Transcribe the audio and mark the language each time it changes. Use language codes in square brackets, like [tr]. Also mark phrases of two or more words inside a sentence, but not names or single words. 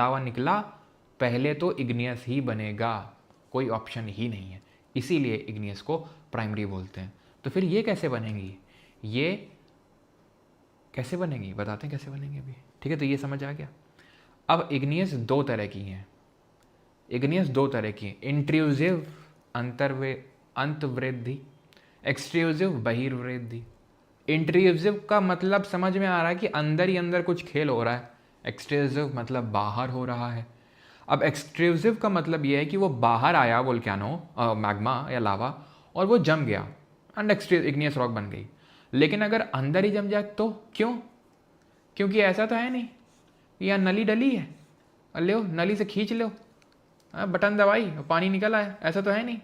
[hi] लावा निकला पहले तो इग्नियस ही बनेगा, कोई ऑप्शन ही नहीं है। इसीलिए इग्नियस को प्राइमरी बोलते हैं। तो फिर ये कैसे बनेंगी? ये कैसे बनेंगी बताते हैं कैसे बनेंगे अभी। ठीक है, तो ये समझ आ गया। अब इग्नियस दो तरह की हैं। इग्नियस दो तरह की हैं: इंट्रूसिव अंतर्वृद्धि, एक्सट्रूसिव बहिर्वृद्धि। इंट्रूसिव का मतलब समझ में आ रहा है कि अंदर ही अंदर कुछ खेल हो रहा है। एक्सट्रूसिव मतलब बाहर हो रहा है। अब एक्सट्रूसिव का मतलब ये है कि वो बाहर आया वोल्केनो, मैग्मा या लावा, और वो जम गया [en] and igneous rock [hi] बन गई। लेकिन अगर अंदर ही जम जाए तो क्यों? क्योंकि ऐसा तो है नहीं, यहाँ नली डली है, लो नली से खींच लो, बटन दबाई पानी निकल आया, ऐसा तो है नहीं।